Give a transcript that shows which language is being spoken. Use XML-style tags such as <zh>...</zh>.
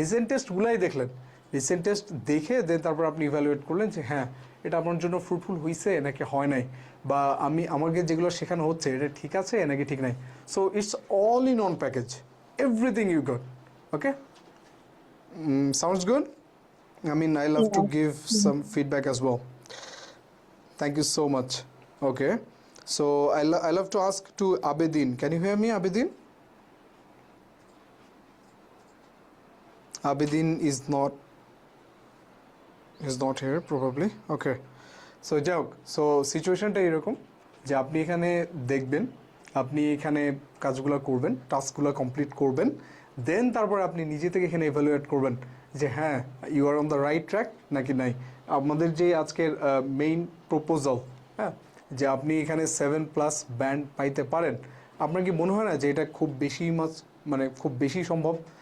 <bn>টেস্টগুলাই দেখলেন, recent test দেখে দেন তারপর আপনি ইভ্যালুয়েট করলেন যে হ্যাঁ, এটা আপনার জন্য ফ্রুটফুল হয়েছে নাকি হয় নাই, বা আমাকে যেগুলো শেখানো হচ্ছে এটা ঠিক আছে নাকি ঠিক নাই।</bn> <en>So it's all in on package, everything you got. Okay, sounds good? I mean, I love to give some feedback as well. Thank you so much. Okay, so I love to ask to Abedin. Can you hear me, Abedin? Abedin is not here probably.</en> <bn>Okay, so যাই হোক, so সিচুয়েশনটা এরকম যে আপনি এখানে দেখবেন, আপনি এখানে কাজগুলো করবেন, টাস্কগুলো কমপ্লিট করবেন, দেন তারপর আপনি নিজে থেকে এখানে এভালুয়েট করবেন যে হ্যাঁ,</bn> <en>you are on the right track</en> <bn>নাকি নাই। আমাদের যে আজকের মেইন প্রপোজাল, হ্যাঁ, যে আপনি এখানে 7+ ব্যান্ড পাইতে পারেন, আপনার কি মনে হয় না যে এটা খুব বেশি সম্ভব?</bn>